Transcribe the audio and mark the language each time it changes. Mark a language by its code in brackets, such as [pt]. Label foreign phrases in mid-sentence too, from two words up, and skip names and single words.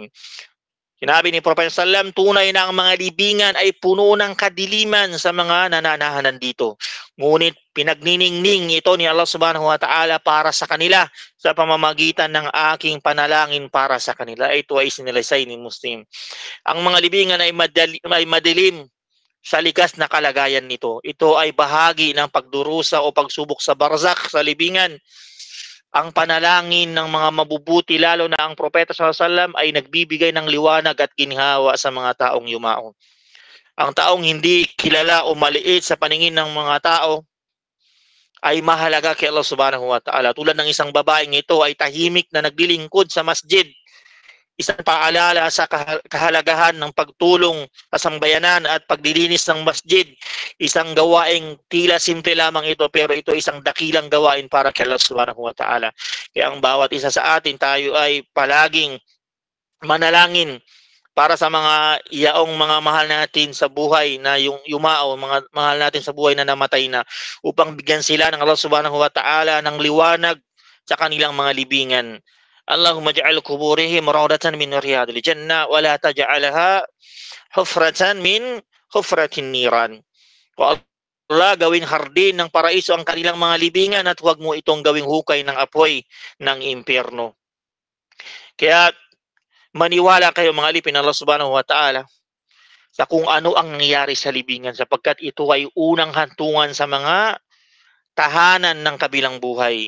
[tl] Sinabi ni Propeta [ar] صلى الله عليه وسلم, [tl] tunay na ang mga libingan ay puno ng kadiliman sa mga nananahanan dito. Ngunit pinagniningning ito ni Allah [ar] سبحانه وتعالى [tl] para sa kanila sa pamamagitan ng aking panalangin para sa kanila. Ito ay sinalaysay ni Muslim. Ang mga libingan ay madilim sa likas na kalagayan nito. Ito ay bahagi ng pagdurusa o pagsubok sa barzakh, sa libingan. Ang panalangin ng mga mabubuti, lalo na ang Propeta [ar] صلى الله عليه وسلم, [tl] ay nagbibigay ng liwanag at ginhawa sa mga taong yumao. Ang taong hindi kilala o maliit sa paningin ng mga tao ay mahalaga kay Allah [ar] سبحانه وتعالى. [tl] Tulad ng isang babaeng ito ay tahimik na naglilingkod sa masjid. Isang paalala sa kahalagahan ng pagtulong sa sambayanan at paglilinis ng masjid. Isang gawaing tila simple lamang ito, pero ito isang dakilang gawain para kay Allah [ar] سبحانه وتعالى. [tl] Kaya ang bawat isa sa atin, tayo ay palaging manalangin para sa mga iyaong mga mahal natin sa buhay na yung yumao, mga mahal natin sa buhay na namatay na, upang bigyan sila ng Allah [ar] سبحانه وتعالى [tl] ng liwanag sa kanilang mga libingan. [ar] اللهم اجعل قبورهم روضة من رياض الجنة ولا تجعلها حفرة من حفرة النيران. [en] O Allah, [tl] gawing hardin ng paraiso ang kanilang mga libingan at huwag mo itong gawing hukay ng apoy ng impyerno. Kaya maniwala kayo mga alipin ng Allah [ar] سبحانه وتعالى [tl] sa kung ano ang nangyayari sa libingan, sapagkat ito ay unang hantungan sa mga tahanan ng kabilang buhay.